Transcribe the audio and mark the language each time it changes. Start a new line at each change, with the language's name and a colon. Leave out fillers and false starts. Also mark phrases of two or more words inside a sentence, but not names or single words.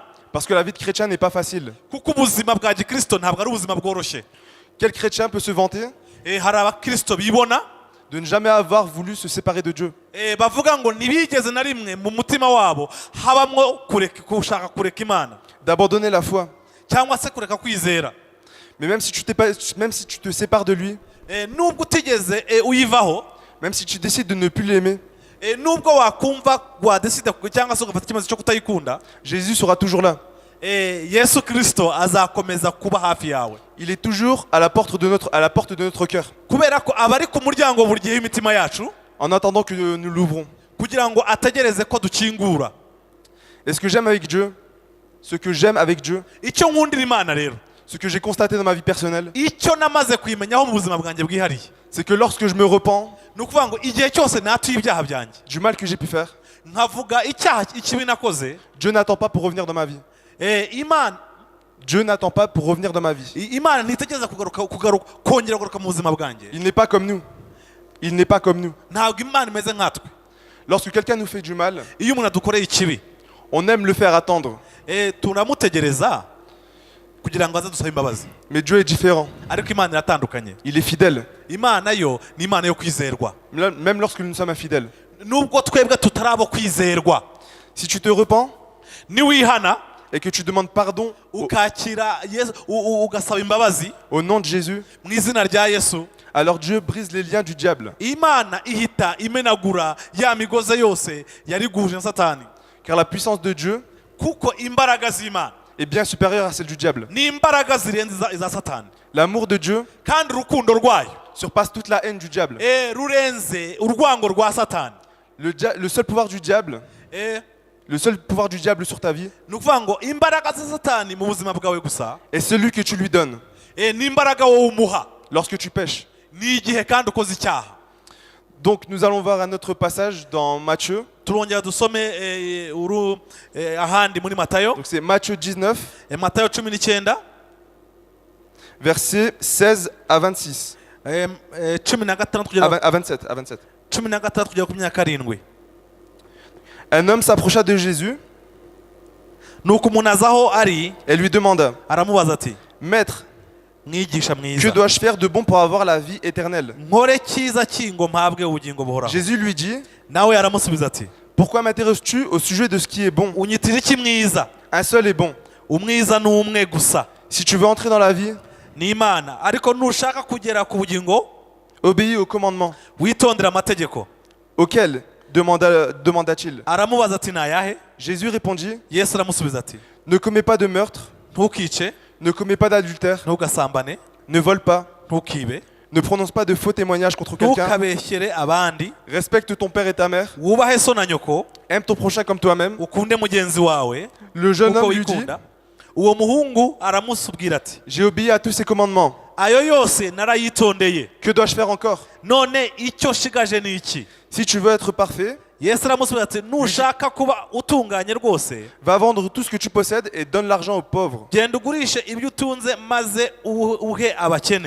French: Parce que la vie de chrétien n'est pas facile.
Kinyarwanda: kuko ubuzima bwa gikristo ntabwo ari ubuzima bworoshye.
French: Quel chrétien peut se vanter
Kinyarwanda: hari abakristo bibona
French: de ne jamais avoir voulu se séparer de Dieu?
Kinyarwanda: bavuga ngo ntibigeze na rimwe mu mutima wabo habamwo gushaka kureka Imana,
French: D'abandonner la foi.
Kinyarwanda: cyangwa se kureka kwizera.
French: Mais même si tu te sépares de lui,
Kinyarwanda: nubwo utigeze uyivaho,
French: même si tu décides de ne plus l'aimer,
Kinyarwanda: nubwo wakumva wadesida cyangwa se ugafata icyemezo cyo kutayikunda,
French: Jésus sera toujours là.
Kinyarwanda: Yesu Kristo azakomeza kuba hafi yawe.
French: Il est toujours à la porte de notre cœur.
Kinyarwanda: kubera ko aba ari ku muryango buri gihe w'imitima yacu.
French: en attendant que nous l'ouvrons.
Kinyarwanda: kugira ngo ategereze ko dukingura.
French: Et ce que j'aime avec Dieu,
Kinyarwanda: Icyo nkundira Imana rero,
French: ce que j'ai constaté dans ma vie personnelle,
Kinyarwanda: icyo namaze kwimenyaho mu buzima bwanjye bwihariye,
French: c'est que lorsque je me repens
Kinyarwanda: ni ukuvuga ngo igihe cyose natuye ibyaha byanjye,
French: du mal que j'ai pu faire,
Kinyarwanda: nkavuga icyaha ikibi nakoze,
French: Dieu n'attend pas pour revenir dans ma vie.
Kinyarwanda: Imana
French: Dieu n'attend pas pour revenir dans ma vie.
Kinyarwanda: Imana ntitegereza kongera kugaruka mu buzima bwanjye.
French: Il n'est pas comme nous. Il n'est pas comme nous.
Kinyarwanda: Ntabwo Imana imeze nkatwe.
French: Lorsque quelqu'un nous fait du mal,
Kinyarwanda: Iyo umuntu adukoreye ikibi,
French: on aime le faire attendre.
Kinyarwanda: turamutegereza kugira ngo aze dusaba imbabazi.
French: Mais Dieu est différent.
Kinyarwanda: Ariko Imana iratandukanye.
French: Il est fidèle.
Kinyarwanda: Imana yo ni Imana yo kwizerwa.
French: Même lorsque nous sommes infidèles.
Kinyarwanda: Nubwo twebwe tutarabo kwizerwa,
French: Si tu te repens
Kinyarwanda: niwihana
French: et que tu demandes pardon
Kinyarwanda: ukakira Yesu, ugasaba imbabazi
French: au nom de Jésus,
Kinyarwanda: mu izina rya Yesu,
French: alors Dieu brise les liens du diable.
Kinyarwanda: Imana ihita imenagura ya migozi yose yari guhuje na Satani.
French: Car la puissance de Dieu
Kinyarwanda: Kuko imbaraga z'Imana
French: est bien supérieure à celle du diable.
Kinyarwanda: ni imbaraga zirenze iza Satani,
French: L'amour de Dieu
Kinyarwanda: kandi urukundo rwayo
French: surpasse toute la haine du diable.
Kinyarwanda: rurenze urwango rwa Satani.
French: Le seul pouvoir du diable, le seul pouvoir du diable sur ta vie
Kinyarwanda: Ni ukuvuga ngo imbaraga za Satani mu buzima bwawe gusa
French: est celui que tu lui donnes
Kinyarwanda: ni imbaraga wowe umuha
French: lorsque tu pèches.
Kinyarwanda: ni igihe kandi ukoze icyaha.
French: Donc nous allons voir un autre passage dans Matthieu.
Kinyarwanda: Turongera dusome ahandi muri Matayo,
French: Donc c'est Matthieu 19,
Kinyarwanda: Matayo 19
French: versets 16 à 26.
Kinyarwanda: 16 kugera
French: À 27, à 27.
Kinyarwanda: 16 kugera ku 27.
French: Un homme s'approcha de Jésus
Kinyarwanda: Nuko umuntu aza aho ari
French: et lui demanda,
Kinyarwanda: aramubaza ati,
French: Maître,
Kinyarwanda: mwigisha
French: que
Kinyarwanda: mwiza,
French: dois-je faire de bon pour avoir la vie éternelle?
Kinyarwanda: nkore cyiza ki ngo mpabwe ubugingo buhoraho?
French: Jésus lui dit,
Kinyarwanda: Nawe aramusubiza ati,
French: pourquoi m'intéresses-tu au sujet de ce qui est bon?
Kinyarwanda: unyitira iki mwiza?
French: Un seul est bon.
Kinyarwanda: Umwiza ni umwe gusa,
French: Si tu veux entrer dans la vie,
Kinyarwanda: ni Imana. Ariko nushaka kugera ku bugingo,
French: obéis au commandement.
Kinyarwanda: witondera amategeko.
French: Auquel demanda-t-il?
Kinyarwanda: Aramubaza ati, ni ayahe?
French: Jésus répondit,
Kinyarwanda: Yesu aramusubiza ati,
French: ne commets pas de meurtre,
Kinyarwanda: ntukice,
French: ne commets pas d'adultère,
Kinyarwanda: ntugasambane,
French: ne vole pas,
Kinyarwanda: ntukibe,
French: ne prononce pas de faux témoignages contre quelqu'un,
Kinyarwanda: ntukabeshyere abandi,
French: respecte ton père et ta mère,
Kinyarwanda: wubahe so na nyoko,
French: aime ton prochain comme toi-même.
Kinyarwanda: ukunde mugenzi wawe
French: Le jeune
Kinyarwanda: uko
French: homme lui dit,
Kinyarwanda: wikunda. Uwo muhungu aramusubwira ati,
French: j'ai obéi à tous ces commandements.
Kinyarwanda: ayo yose narayitondeye,
French: Que dois-je faire encore?
Kinyarwanda: none icyo shigaje ni iki?
French: Si tu veux être parfait,
Kinyarwanda: Yesu aramusubiza ati, nushaka kuba utunganye rwose,
French: va vendre tout ce que tu possèdes et donne l'argent aux pauvres.
Kinyarwanda: genda ugurishe ibyo utunze maze uhe abakene,